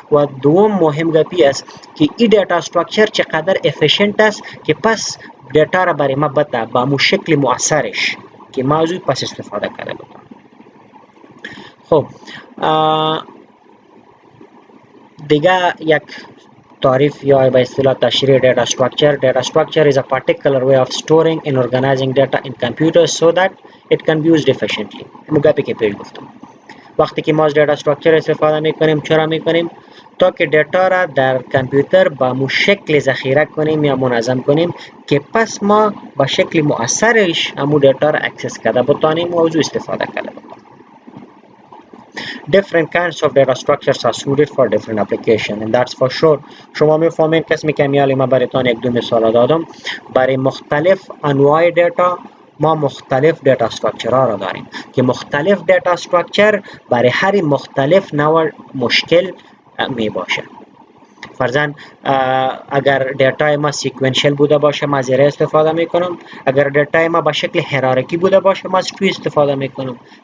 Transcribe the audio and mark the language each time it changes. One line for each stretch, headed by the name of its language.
Persian: و دوم مهم گپی است که این دیتا استراکچر چقدر افیشنت است که پس دیتا را برای ما بده با مو شکل مؤثرش که ما از پس استفاده کرده بودم. خب دیگه یک تعریف یا به اصطلاح تشریح دیتا استراکچر.
English: Data structure is a particular way of storing and organizing data in computers so that it can be used efficiently.
Persian: مگه که پیش گفتم وقتی که ما از دیتا استراکچر استفاده میکنیم، چرا میکنیم؟ تا که دیتا را در کامپیوتر با مو شکل ذخیره کنیم یا منظم کنیم که پس ما با شکل مؤثرش همو دیتا را اکسس کرده بتانیم و از استفاده کرده بتانیم.
English: Different kinds of data structures are suited for different application and that's for sure.
Persian: شما میفهمین قسمی که میالی ما برایتان یک دو مثال دادم. برای مختلف انواع دیتا ما مختلف دیتا استراکچر ها را داریم که مختلف دیتا استراکچر برای هر مختلف نوع مشکل می باشه. فرضاً اگر دیتا ما سیکونشل بوده باشه ما زیر استفاده میکنم، اگر دیتا ما به شکل هرارکی بوده باشه ما از تری استفاده میکنم.